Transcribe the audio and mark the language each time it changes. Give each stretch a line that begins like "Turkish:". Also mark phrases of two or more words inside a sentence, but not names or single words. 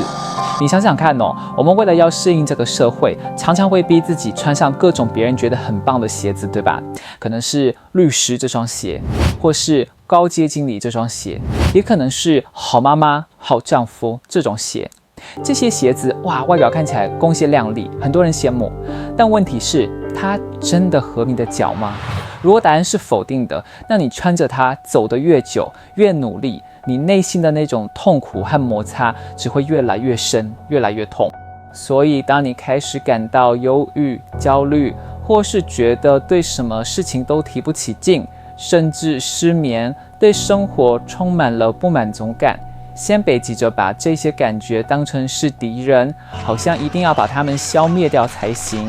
Chinese: 你想想看哦，我們為了要適應這個社會，常常會逼自己穿上各種別人覺得很棒的鞋子，對吧？可能是律師這雙鞋，或是高階經理這雙鞋，也可能是好媽媽、好丈夫這種鞋。這些鞋子哇，外表看起來光鮮亮麗，很多人羨慕。但問題是，它真的合你的腳嗎？如果答案是否定的，那你穿着它走得越久，越努力，你內心的那種痛苦和摩擦只會越來越深，越來越痛。所以當你開始感到憂鬱、焦慮，或是覺得對什麼事情都提不起勁，甚至失眠，對生活充滿了不滿足感，先別急着把這些感覺當成是敵人，好像一定要把它們消滅掉才行。